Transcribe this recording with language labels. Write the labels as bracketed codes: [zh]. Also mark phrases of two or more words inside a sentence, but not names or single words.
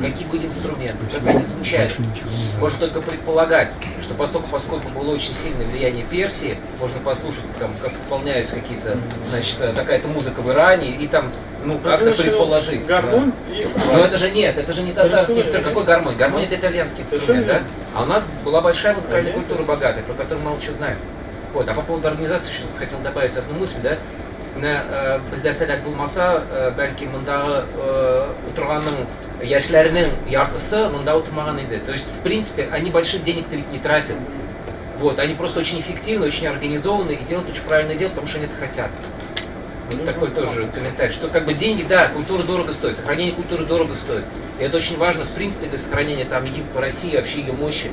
[ru] Какие были инструменты, как они звучали. Можно только предполагать, что поскольку было очень сильное влияние Персии, можно послушать, там, как исполняются какие-то, значит, какая-то музыка в Иране, и там, ну, как-то предположить. Гармонь Но это же нет, это же не татарский инструмент. Какой гармонь? Гармонь это итальянский инструмент, да? А у нас была большая музыкальная культура богатая, про которую мало чего знаем. Вот, а по поводу организации еще хотел добавить одну мысль, да? [tt] Bizdə sələt bulmasa, bəlkə mında oturğanın яшьләрнең яртысы мында утырмаган иде. [ru] То есть, в принципе, они больших денег не тратят. Вот, они просто очень эффективны, очень организованы и делают очень правильное дело, потому что они это хотят. Вот такой тоже комментарий, что как бы деньги, да, культура дорого стоит, сохранение культуры дорого стоит. И это очень важно, в принципе, для сохранения там единства России, вообще ее мощи.